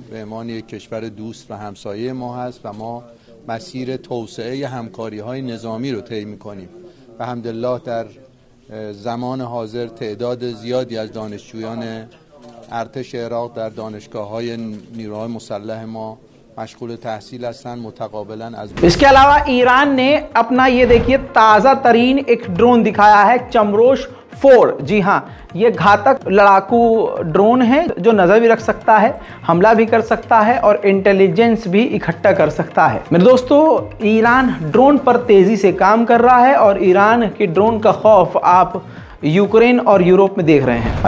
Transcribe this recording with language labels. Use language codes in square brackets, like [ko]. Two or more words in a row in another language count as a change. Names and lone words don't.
[fa] به عنوان یک کشور دوست و همسایه ما هست و ما مسیر توسعه همکاری‌های نظامی رو طی می‌کنیم. به حمدالله در زمان حاضر تعداد زیادی از دانشجویان ارتش عراق در دانشگاه‌های نیروهای مسلح ما مشغول تحصیل هستند متقابلا از [hi] इसके अलावा ईरान ने अपना ये देखिए ताज़ा तरीन एक ड्रोन दिखाया है, चमरोश 4। जी हाँ, ये घातक लड़ाकू ड्रोन है जो नज़र भी रख सकता है, हमला भी कर सकता है और इंटेलिजेंस भी इकट्ठा कर सकता है। मेरे दोस्तों, ईरान ड्रोन पर तेज़ी से काम कर रहा है और ईरान की ड्रोन का खौफ आप यूक्रेन और यूरोप में देख रहे हैं।